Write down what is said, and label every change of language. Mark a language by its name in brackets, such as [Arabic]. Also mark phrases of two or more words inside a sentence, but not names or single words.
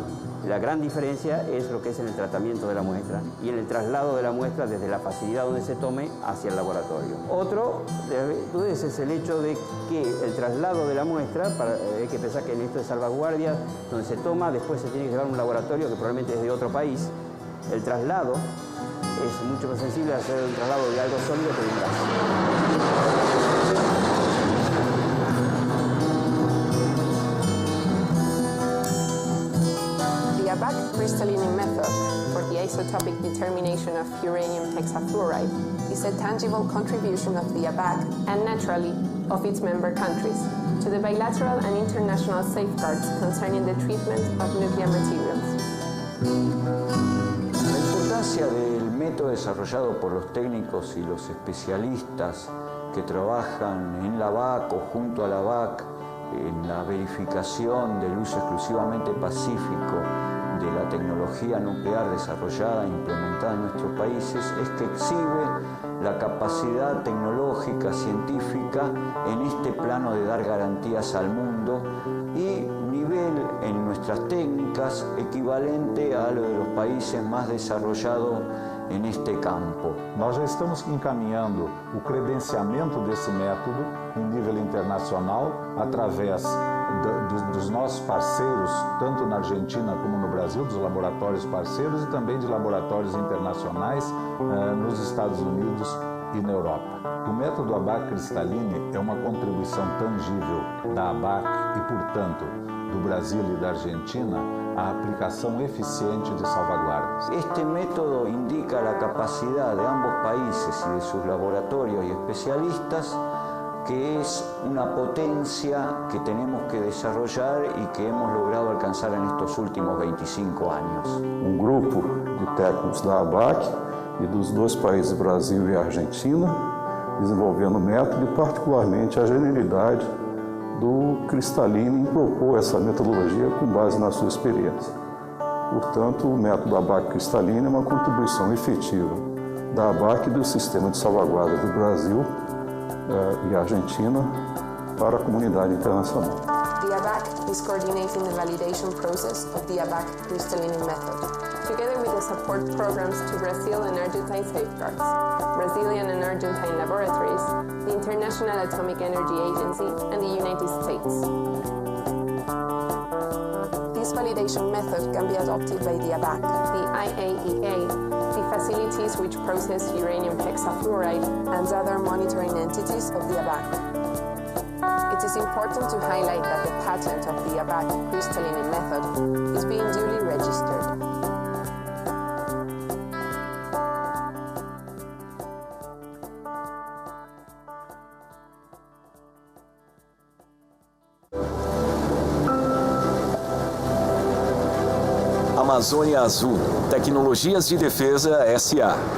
[Spanish] La gran diferencia es lo que es en el tratamiento de la muestra y en el traslado de la muestra desde la facilidad donde se tome hacia el laboratorio. Otro es el hecho de que el traslado de la muestra, hay que pensar que en esto de salvaguardia, donde se toma, después se tiene que llevar a un laboratorio que probablemente es de otro país. El traslado es mucho más sensible a hacer un traslado de algo sólido que de un gas. [English] The ABAC-Cristolini method for the isotopic determination of uranium hexafluoride is a tangible contribution of the ABAC and, naturally, of its member countries to the bilateral and international safeguards concerning the treatment of nuclear materials. [Spanish] La importancia del método desarrollado por los técnicos y los especialistas que trabajan en la ABAC o junto a la ABAC en la verificación del uso exclusivamente pacífico de la tecnología nuclear desarrollada e implementada en nuestros países es que exhibe la capacidad tecnológica, científica, en este plano de dar garantías al mundo y nivel en nuestras técnicas equivalente a lo de los países más desarrollados en este campo. [Portuguese] Nós já estamos encaminhando o credenciamento desse método em nível internacional através dos nossos parceiros, tanto na Argentina como no Brasil, dos laboratórios parceiros e também de laboratórios internacionais nos Estados Unidos e na Europa. O método ABAC Cristalline é uma contribuição tangível da ABAC e, portanto, do Brasil e da Argentina à aplicação eficiente de salvaguardas. [Spanish] Este método indica la capacidad de ambos países y de sus laboratorios y especialistas, que es una potencia que tenemos que desarrollar y que hemos logrado alcanzar en estos últimos 25 años. [Portuguese] Um grupo de técnicos da ABAC e dos dois países, Brasil e Argentina, desenvolvendo o método e particularmente a genialidade do Cristalline em propor essa metodologia com base na sua experiência. Portanto, o método ABAC Cristalline é uma contribuição efetiva da ABAC e do sistema de salvaguarda do Brasil e Argentina para a comunidade internacional. [English] The ABAC is coordinating the validation process of the ABAC crystalline method, together with the support programs to Brazil and Argentine safeguards, Brazilian and Argentine laboratories, the International Atomic Energy Agency, and the United States. This validation method can be adopted by the ABAC, the IAEA, the facilities which process uranium hexafluoride, and other monitoring entities of the ABAC. It is important to highlight that the patent of the ABAC crystalline method is being duly registered. [Portuguese] Amazônia Azul, Tecnologias de Defesa S.A.